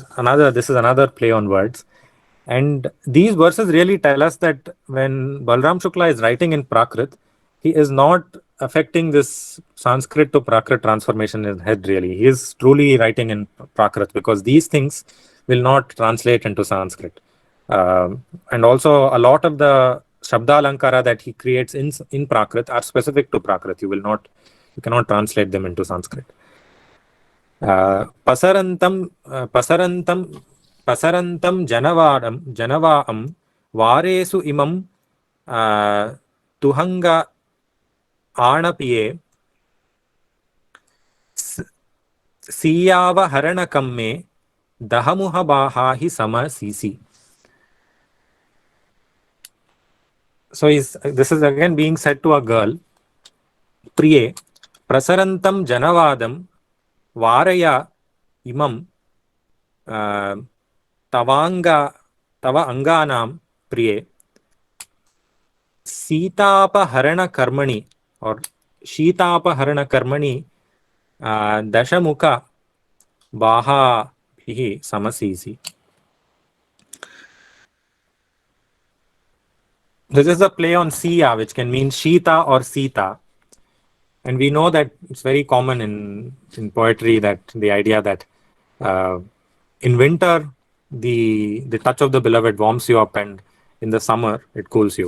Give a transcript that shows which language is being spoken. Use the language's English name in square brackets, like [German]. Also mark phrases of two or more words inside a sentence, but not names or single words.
[English] This is another play on words, and these verses really tell us that when Balram Shukla is writing in Prakrit, he is not affecting this Sanskrit to Prakrit transformation in his head. Really, he is truly writing in Prakrit, because these things will not translate into Sanskrit. And also a lot of the [Sanskrit] शब्द अलङ्कार [English] that he creates in Prakrit are specific to Prakrit. You cannot translate them into Sanskrit. [Prakrit languages] पसरन्तम् जणवाअम् वारेसु इमम् तुहंग अणपिये सियव हरणकम्मे दहमुह बाहाहि सम सिसि. [English] So this is again being said to a girl. [Sanskrit] प्रिये प्रसरन्तम् जनवादम् वारय इमम् तव अङ्गनम् प्रिये सितापहरण कर्मणि or शीतापहरण कर्मणि दशमुख बाहुभिः समशिशि. [English] This is a play on Siya, which can mean Shita or Sita. And we know that it's very common in poetry, that the idea that in winter the touch of the beloved warms you up, and in the summer it cools you.